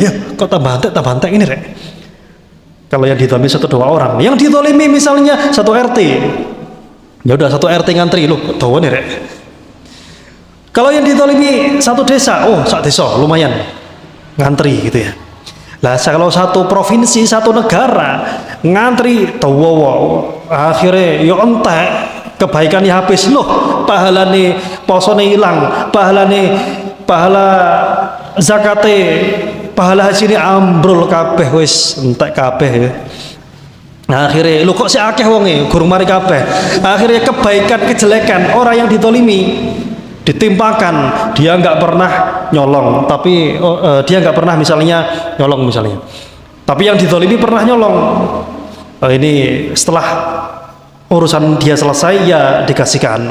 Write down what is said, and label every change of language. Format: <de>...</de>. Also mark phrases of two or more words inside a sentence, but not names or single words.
<id>Ya kok tambah antek ini rek. Kalau yang dizalimi 1-2 orang, yang dizalimi misalnya 1 RT, ya udah 1 RT ngantri loh, tahu nih rek. Kalau yang dizalimi 1 desa, oh 1 desa lumayan ngantri gitu ya. Lah kalau 1 provinsi, 1 negara ngantri, tahu akhirnya ya entek, kebaikannya habis loh,</id> <jv>pahalane posone hilang, pahala zakate, pahala haji ini ambrol kabeh, wis entek kabeh ya. Nah, akhirnya lu kok si akeh wonge gurung mari kabeh.</jv> <id>Akhirnya kebaikan kejelekan orang yang ditolimi ditimpakan. Dia nggak pernah nyolong, tapi dia nggak pernah misalnya nyolong misalnya, tapi yang ditolimi pernah nyolong. Ini setelah urusan dia selesai ya dikasihkan.</id>